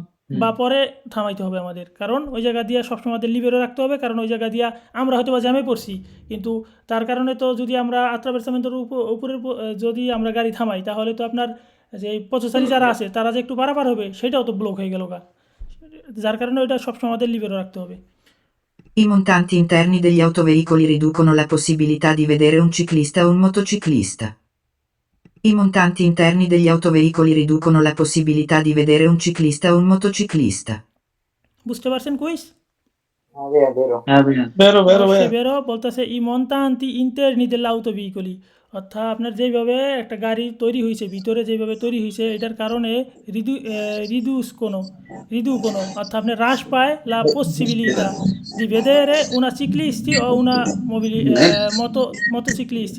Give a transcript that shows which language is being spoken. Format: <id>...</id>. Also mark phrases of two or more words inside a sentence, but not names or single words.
<bn>বা পরে থামাইতে হবে আমাদের, কারণ ওই জায়গা দিয়ে সবসময় আমাদের লিবেরও রাখতে হবে, কারণ ওই জায়গা দিয়া আমরা হয়তো বা জ্যামে পড়ছি, কিন্তু তার কারণে তো যদি আমরা আত্রাভার্সামেন্টের উপরের যদি আমরা গাড়ি থামাই, তাহলে তো আপনার যে পথচারী যারা আছে তারা যে একটু পারাপার হবে সেটাও তো ব্লক হয়ে গেল গা, যার কারণে ওইটা সবসময় আমাদের লিবেরও রাখতে হবে।</bn> <it>I montanti interni degli autoveicoli riducono la possibilità di vedere un ciclista o un motociclista. I montanti interni degli autoveicoli riducono la possibilità di vedere un ciclista o un motociclista.</it> <bn>বুঝতে পারছেন কুইজ? বেরো হ্যাঁ ভাইয়া অবশ্যই বেরো, বলতেছে</bn> <it>i montanti interni degli autoveicoli,</it> <bn>অর্থাৎ আপনার যেভাবে একটা গাড়ি তৈরি হয়েছে, ভিতরে যেভাবে তৈরি হয়েছে, এটার কারণে</bn> <it>riducono</it> <bn>অর্থাৎ আপনার হ্রাস পায়</bn> <it>la possibilità di vedere una ciclisti o una motociclisti.</it>